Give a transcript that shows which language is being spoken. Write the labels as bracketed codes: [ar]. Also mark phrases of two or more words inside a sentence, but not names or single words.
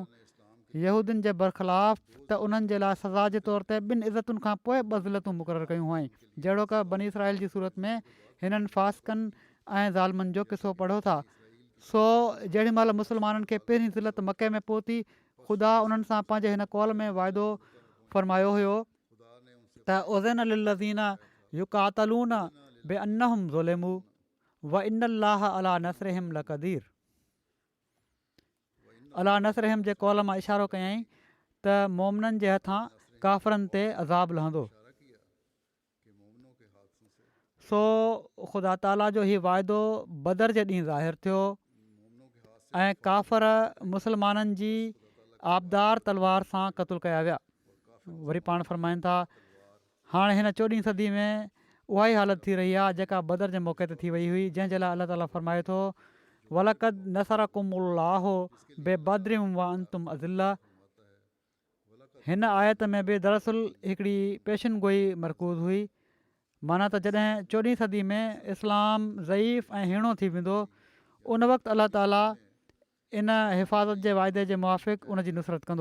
[sd] यहूदियुनि जे बरख़िलाफ़ त उन्हनि जे लाइ सज़ा जे तौर ते 2 इज़तुनि खां पोइ 2 ज़िलतूं मुक़ररु कयूं हुअईं, जहिड़ो की बनी इसराइल जी सूरत में हिननि फ़ासिकनि ऐं ज़ालिमनि जो क़िसो पढ़ो था। सो जेॾी महिल मुस्लमाननि खे पहिरीं ज़िलत मके में पहुती, ख़ुदा उन्हनि सां पंहिंजे हिन कौल में वाइदो फ़रमायो हुयो त [ar] أذن للذين يقاتلون بأنهم ظلموا وإن الله على نصرهم لقدير. على نصرهم [sd] जे कौल मां इशारो कयईं त मोमिननि जे हथां काफ़रनि ते अज़ाब लहंदो। सो ख़ुदा ताला जो हीउ वाइदो बदर जे ॾींहुं ज़ाहिर थियो ऐं काफ़र मुस्लमाननि जी आबदार तलवार सां क़तलु कया विया। वरी पाण फरमाइनि था हाणे हिन 14हीं सदी में उहा ई हालत थी रही आहे जेका बदर जे मौक़े ते थी वई हुई, जंहिंजे लाइ अलाह ताला फरमाए थो [ar] ولقد نصركم الله ببدر وأنتم أذلة. [sd] हिन आयत में बि दरअसल हिकिड़ी पेशिन गोई मरकूज़ हुई, माना त जॾहिं 14हीं सदी में इस्लाम ज़ईफ़ ऐं हीणो थी वेंदो, उन वक़्तु अलाह ताला इन हिफ़ाज़त जे वाइदे जे मुआफ़िक़ उन जी नुसरत कंदो।